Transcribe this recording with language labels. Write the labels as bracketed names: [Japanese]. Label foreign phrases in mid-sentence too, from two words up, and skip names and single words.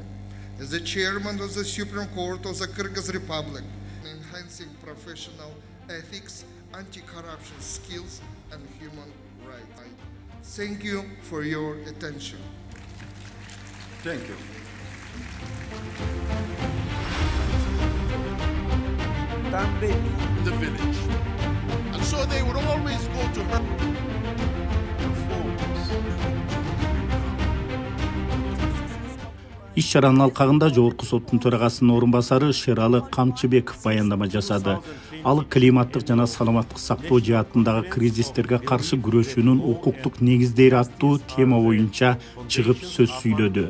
[English] As the chairman of the Supreme Court of the Kyrgyz Republic, enhancing professional ethics, anti-corruption skills, and human rights. Thank you for your attention. Thank you. In the village. And so they would always go to her. [Kyrgyz] Иш-чаранын алкагында Жогорку соттун төрагасынын орун басары Шералы Камчыбеков баяндама жасады. Ал климаттык жана саламаттык сактоо жаатындагы кризистерге каршы күрөшүүнүн укуктук негиздери аттуу тема боюнча чыгып сөз сүйлөдү.